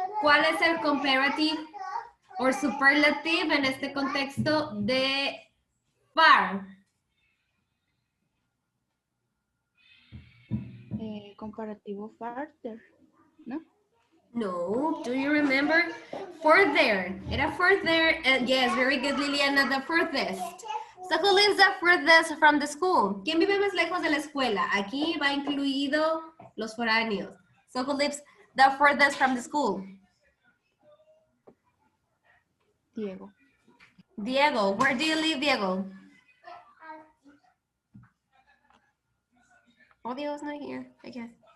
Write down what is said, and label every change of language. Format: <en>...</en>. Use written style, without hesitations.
<es>¿Cuál es el</es> <en>comparative or superlative</en> <es>en este contexto de far? Comparativo farther, ¿no?</es> <en>No, do you remember? Further. Era further. Yes, very good, Liliana, the furthest. So who lives the furthest from the school?</en> <es>¿Quién vive más lejos de la escuela? Aquí va incluido los foráneos.</es> <en>So who lives the furthest from the school? Diego. Diego. Where do you live, Diego? Oh, Diego's not here, I guess.</en>